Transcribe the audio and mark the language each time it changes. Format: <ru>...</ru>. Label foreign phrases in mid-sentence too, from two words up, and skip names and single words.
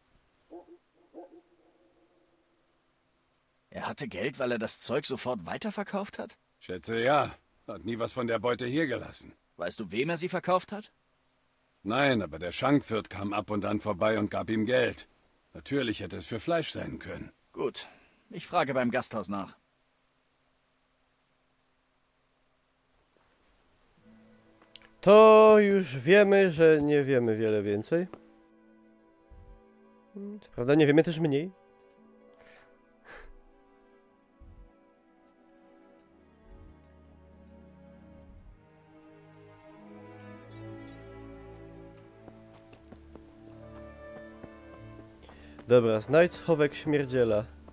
<de>Er hatte Geld, weil er das Zeug sofort weiterverkauft hat? Schätze ja. Hat nie was von der Beute hier gelassen. Weißt du, wem er sie verkauft hat? Nein, aber der Schankwirt kam ab und an vorbei und gab ihm Geld. Natürlich hätte es für Fleisch sein können. Gut, ich frage beim Gasthaus nach.</de> <pl>To już wiemy, że nie wiemy wiele więcej. Co prawda nie wiemy też mniej. Dobra, znajdź schowek śmierdziela.</pl>